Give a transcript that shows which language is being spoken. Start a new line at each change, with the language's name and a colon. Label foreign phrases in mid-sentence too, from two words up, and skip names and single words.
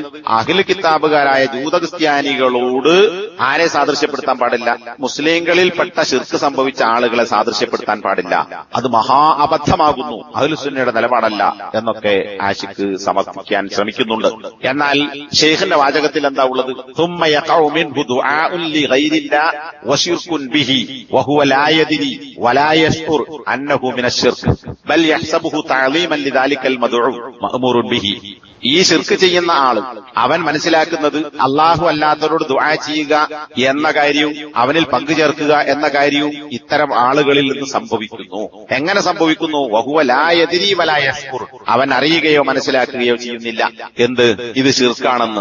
Malayalam: അഹ്ലു കിതാബുകാരായ ജൂതക്രിസ്ത്യാനികളോട് ആരെ സാദൃശ്യപ്പെടുത്താൻ പാടില്ല? മുസ്ലിങ്ങളിൽപ്പെട്ട ശിർക്ക് സംഭവിച്ച ആളുകളെ സാദൃശ്യപ്പെടുത്താൻ പാടില്ല. അത് മഹാ അബദ്ധമാകുന്നു, അഹ്ലുസുന്നയുടെ നിലപാടല്ല എന്നൊക്കെ ആഷിഖ് സമർത്ഥിക്കാൻ ശ്രമിക്കുന്നുണ്ട്. എന്നാൽ ഷെയ്ഖിന്റെ വാചകത്തിൽ എന്താ ഉള്ളത്?
Arabic: ثم يقع منه دعاء لغير الله وشرك به وهو لا يدري ولا يشعر أنه من الشرك بل يحسبه تعظيما لذلك المدعو مأمور به.
Malayalam: ഈ ശിർക്ക് ചെയ്യുന്ന ആള് അവൻ മനസ്സിലാക്കുന്നത് അള്ളാഹു അല്ലാത്തവരോട് ദുആ ചെയ്യുക എന്ന കാര്യവും അവനിൽ പങ്കുചേർക്കുക എന്ന കാര്യവും ഇത്തരം ആളുകളിൽ നിന്ന് സംഭവിക്കുന്നു. എങ്ങനെ സംഭവിക്കുന്നു?
Arabic: وهو لا يدري ولا يشعر.
Malayalam: അവൻ അറിയുകയോ മനസ്സിലാക്കുകയോ ചെയ്യുന്നില്ല എന്ത് ഇത് ശിർക്കാണെന്ന്.